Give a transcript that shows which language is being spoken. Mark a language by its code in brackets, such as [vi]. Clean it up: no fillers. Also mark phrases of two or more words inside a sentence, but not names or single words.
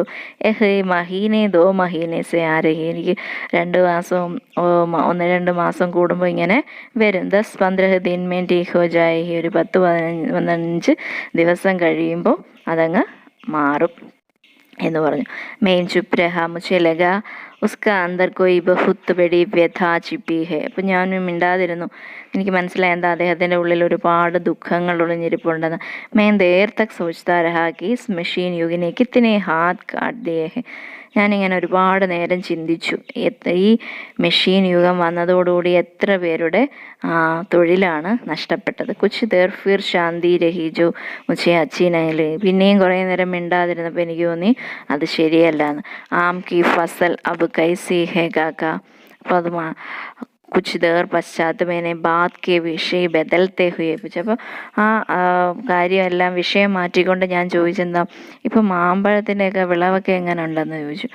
[hi] महीने 2 महीने से आ रही, [ml] എനിക്ക് 1-2 മാസം കൂടുമ്പോൾ ഇങ്ങനെ വരും. [hi] 10-15 दिन में ठीक हो जाए, [ml] ഒരു 10-15 ദിവസം കഴിയുമ്പോൾ അതങ്ങ് മാറും എന്ന് പറഞ്ഞു. [hi] मैं चुप रहा മുझे लगा उसका अंदर कोई बहुत बड़ी व्यथा छिपी है. [ml] അപ്പം ഞാനും മിണ്ടാതിരുന്നു. എനിക്ക് മനസ്സിലായി എന്താ, അദ്ദേഹത്തിൻ്റെ ഉള്ളിൽ ഒരുപാട് ദുഃഖങ്ങൾ ഒളിഞ്ഞിരിപ്പുണ്ടെന്ന്. [hi] मैं देर तक सोचता रहा कि इस मशीन युग ने कितने हाथ काट दिए हैं. [ml] ഞാനിങ്ങനെ ഒരുപാട് നേരം ചിന്തിച്ചു, ഈ മെഷീൻ യുഗം വന്നതോടുകൂടി എത്ര പേരുടെ തൊഴിലാണ് നഷ്ടപ്പെട്ടത്. [hi] कुछ देर फिर शांति रही जो मुझे अच्छी नहीं लगी. [ml] പിന്നെയും കുറേ നേരം മിണ്ടാതിരുന്നപ്പോൾ എനിക്ക് തോന്നി അത് ശരിയല്ലാന്ന്. [hi] आम की फसल अब कैसी है काका. [ml] അപ്പോൾ അത് [hi] कुछ देर पश्चात मैंने बात के विषय बदलते हुए पूछा. [ml] അപ്പോൾ കാര്യമെല്ലാം വിഷയം മാറ്റിക്കൊണ്ട് ഞാൻ ചോദിച്ചെന്താ, ഇപ്പം മാമ്പഴത്തിൻ്റെയൊക്കെ വിളവൊക്കെ എങ്ങനെ ഉണ്ടെന്ന് ചോദിച്ചു.